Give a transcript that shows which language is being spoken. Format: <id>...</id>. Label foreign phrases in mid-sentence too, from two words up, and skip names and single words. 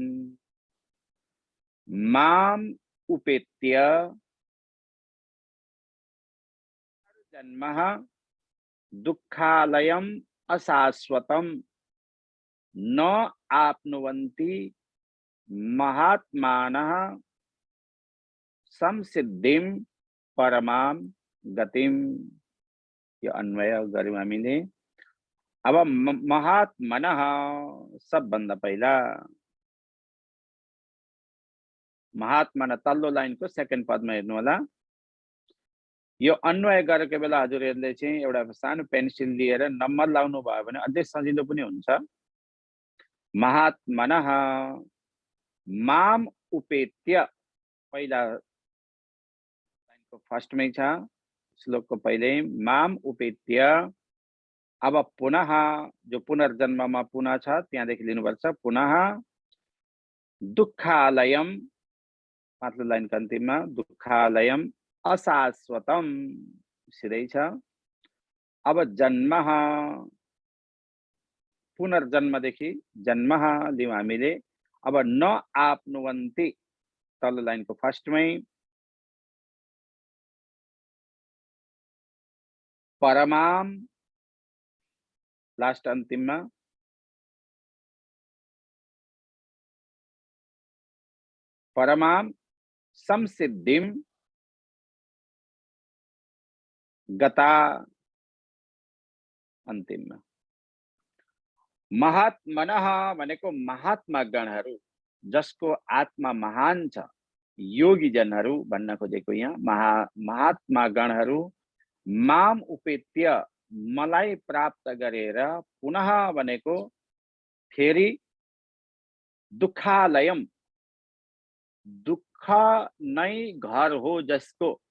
<sa>माम उपेत्य जन्म दुःखालयम अशाश्वतम न आप्नुवन्ति महात्मानः संसिद्धिं परमां गतिम्।</sa> <ne>यो अन्वय गर्यौं हामीले। अब महात्मनः सबभन्दा पहिला महात्मन तल्लो लाइनको सेकेन्ड पदमा हेर्नु होला। यो अन्वय गरेको बेला हजुरहरूले चाहिँ एउटा सानो पेन्सिल लिएर नम्बर लाउनु भयो भने अझै सजिलो पनि हुन्छ।</ne> <sa>महात्मनः माम उपेत्य</sa> <ne>पहिला लाइनको फर्स्टमै छ, श्लोकको पहिले</ne> <sa>माम उपेत्य।</sa> <ne>अब पुनः जो पुनर्जन्ममा पुनः छ त्यहाँदेखि लिनुपर्छ।</ne> <sa>पुनः दुःखालयम</sa> <ne>माथिल्लो लाइनको अन्तिममा</ne> <sa>दुःखालयम अशाश्वतम</sa> <ne>सिधै छ। अब जन्म पुनर्जन्मदेखि जन्म लियौं हामीले। अब</ne> <sa>न आप्नुवन्ति</sa> <ne>तल्लो लाइनको फर्स्टमै परमाम लास्ट अन्तिममा</ne> <sa>परमाम संसिद्धिम गता</sa> <ne>अन्तिममा। महात्मनः भनेको महात्मा गणहरू, जसको आत्मा महान छ, योगी जनहरू भन्न खोजेको यहाँ महात्मा गणहरू</ne> <sa>माम उपेत्य</sa> <ne>मलाई प्राप्त गरेर पुनः भनेको फेरि दुःखालयम दुःख नै घर हो जसको।</ne>